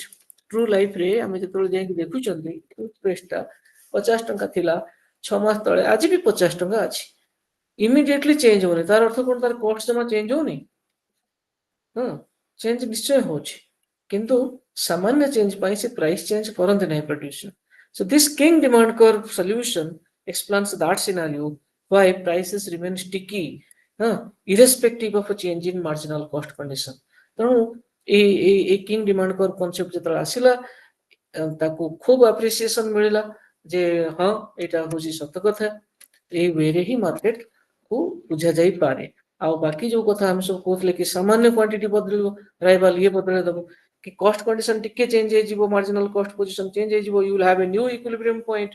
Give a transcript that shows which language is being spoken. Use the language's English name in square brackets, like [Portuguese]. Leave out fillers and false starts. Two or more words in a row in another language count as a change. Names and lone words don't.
[English] true life-re [Odia] ଆମେ ଯେତେବେଳେ ଯାଇକି ଦେଖୁଛନ୍ତି ଟୁଥପେଷ୍ଟଟା 50 ଟଙ୍କା ଥିଲା 6 ମାସ ତଳେ, ଆଜି ବି 50 ଟଙ୍କା ଅଛି। [English] immediately change [Odia] ହଉନି, ତାର ଅର୍ଥ କଣ, ତାର କଷ୍ଟ ଜମା ଚେଞ୍ଜ ହଉନି? ହଁ, ଚେଞ୍ଜ ନିଶ୍ଚୟ ହଉଛି, କିନ୍ତୁ ସାମାନ୍ୟ ଚେଞ୍ଜ ପାଇଁ ସେ [English] price change [Odia] କରନ୍ତି ନାହିଁ ପ୍ରଡ୍ୟୁସର। [English] So this king demand curve solution explains that scenario why prices remain sticky, irrespective of a change in marginal cost condition. [Odia] ତେଣୁ এই [English] king demand curve concept [Odia] ଯେତେବେଳେ ଆସିଲା, ତାକୁ ଖୁବ ଆପ୍ରିସିଏସନ ମିଳିଲା ଯେ ହଁ ଏଇଟା ହଉଛି ସତ କଥା, ଏଇ ୱେରେ ହିଁ ମାର୍କେଟ କୁ ବୁଝା ଯାଇପାରେ। ଆଉ ବାକି ଯୋଉ କଥା ଆମେ ସବୁ କହୁଥିଲେ କି ସାମାନ୍ୟ କ୍ୱାଣ୍ଟିଟି ବଦଳିବ, ରାଇଭାଲ ଇଏ ବଦଳେଇ ଦବ, କି [English] cost condition [Odia] ଟିକେ ଚେଞ୍ଜ ହେଇଯିବ, [English] marginal cost position change [Odia] ହେଇଯିବ, [English] you will have a new equilibrium point.